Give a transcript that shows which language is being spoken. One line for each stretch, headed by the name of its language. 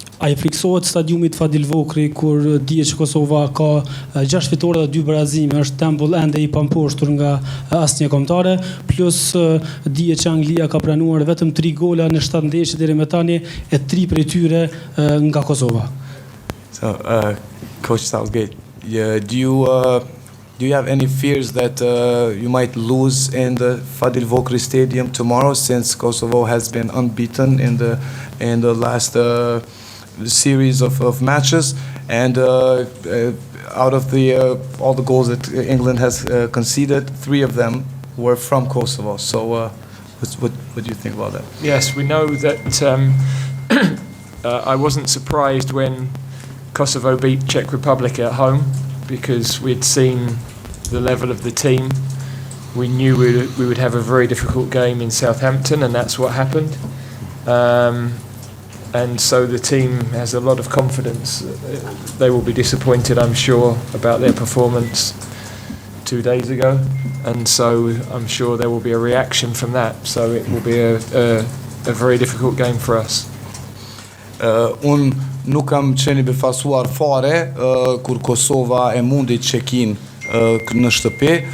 Albanian: A i friksohet stadiumit Fadil Vokri kur dihet që Kosova ka 6 fitore dhe 2 barazime, është tempull ende i pamposhtur nga asnjë kombëtare, plus dihet që Anglia ka pranuar vetëm 3 gola në 7 ndeshje deri më tani, e 3 prej tyre nga Kosova.
English: So, Coach Southgate, do you do you have any fears that you might lose in the Fadil Vokri Stadium tomorrow, since Kosovo has been unbeaten in the last series of matches, and out of all the goals that England has conceded, 3 of them were from Kosovo. So what do you think about that? Yes, we know that I wasn't surprised when Kosovo beat Czech Republic at home, because we'd seen the level of the team. We knew we would have a very difficult game in Southampton, and that's what happened. And so the team has a lot of confidence. They will be disappointed, I'm sure, about their performance 2 days ago, and so I'm sure there will be a reaction from that. So it will be a very difficult game for us.
Albanian: Unë nuk kam qenë i befasuar fare kur Kosova e mundi Çekin në shtëpi.